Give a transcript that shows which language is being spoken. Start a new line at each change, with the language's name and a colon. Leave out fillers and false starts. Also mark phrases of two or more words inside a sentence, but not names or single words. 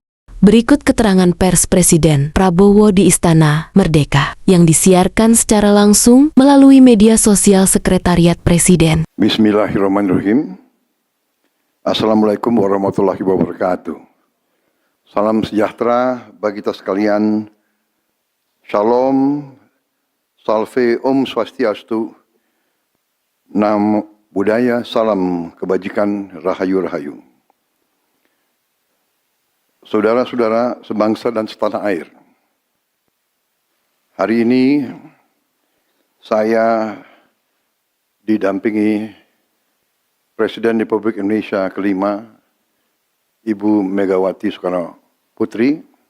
Indonesian: Berikut keterangan pers Presiden Prabowo di Istana Merdeka yang disiarkan secara langsung melalui media sosial Sekretariat Presiden.
Arabic: بسم الله الرحمن الرحيم. السلام عليكم ورحمة الله وبركاته.
Indonesian: Salam sejahtera bagi kita sekalian. Shalom, salve,
Balinese: om swastiastu,
Pali: nam budaya,
Indonesian: salam kebajikan, rahayu-rahayu. Saudara-saudara sebangsa dan setanah air, hari ini saya didampingi Presiden Republik Indonesia kelima, Ibu Megawati Soekarno Putri,